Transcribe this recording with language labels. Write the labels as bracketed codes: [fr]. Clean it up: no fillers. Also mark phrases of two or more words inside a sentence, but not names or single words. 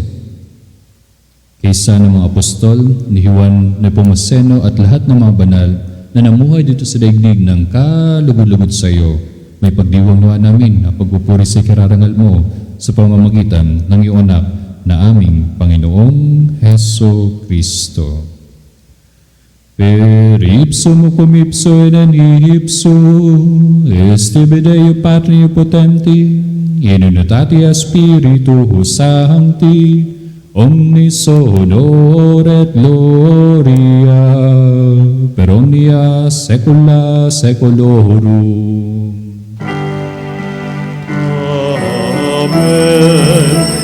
[tl] Kaysa ng mga apostol, ni Juan Nepomuceno at lahat ng mga banal na namuhay dito sa daigdig ng kalugod-lugod sa iyo, may pagdiwang nawa namin na pagpupuri sa ikararangal mo sa pamamagitan ng iyong anak na aming Panginoong Heso Kristo. [la] Per ipsum cum ipso et in ipso, este Deo Patri potenti, in unitatia Spiritus Sancti, omnis honor et gloria, per omnia saecula saeculorum. Amen.